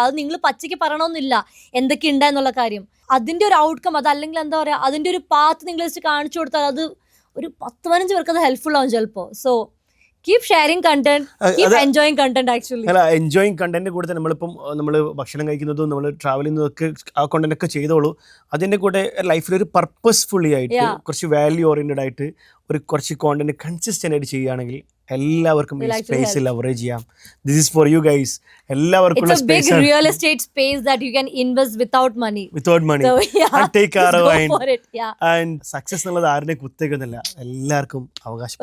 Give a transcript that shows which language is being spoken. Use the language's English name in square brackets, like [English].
[Malayalam] അത് നിങ്ങൾ പച്ചയ്ക്ക് പറയണമെന്നില്ല എന്തൊക്കെ ഉണ്ടായെന്നുള്ള കാര്യം. അതിന്റെ ഒരു ഔട്ട്കം, അതല്ലെങ്കിൽ എന്താ പറയാ, അതിന്റെ ഒരു പാത്ത് നിങ്ങൾ ജസ്റ്റ് കാണിച്ചു കൊടുത്താൽ അത് ഒരു 10-15 പേർക്ക് അത് ഹെൽപ്ഫുൾ ആവും ചിലപ്പോൾ. [English] So keep sharing content, keep enjoying content actually. [Malayalam] അല്ല, എൻജോയിങ് കണ്ടന്റ് കൂടെ നമ്മളിപ്പം നമ്മൾ ഭക്ഷണം കഴിക്കുന്നതും നമ്മൾ ട്രാവൽ ചെയ്യുന്നതൊക്കെ ആ കണ്ടന്റ് ഒക്കെ ചെയ്തോളൂ. അതിൻ്റെ കൂടെ ലൈഫിൽ ഒരു പർപ്പസ്ഫുള്ളി ആയിട്ട് കുറച്ച് വാല്യൂ ഓറിയന്റഡ് ആയിട്ട് കുറച്ച് കോണ്ടന്റ് കൺസിസ്റ്റന്റ് ആയിട്ട് ചെയ്യുകയാണെങ്കിൽ എല്ലാവർക്കും ഈ സ്പേസ് ലവറേജ് ചെയ്യാം. [English] This is for you guys. [Malayalam] എല്ലാവർക്കും [English] it's a big real estate space that you can invest without money so yeah, and take care of it. Yeah, [Malayalam] and success എന്നുള്ളത് ആരുടെ കുത്തേക്കൊന്നുമില്ല, എല്ലാവർക്കും അവകാശം.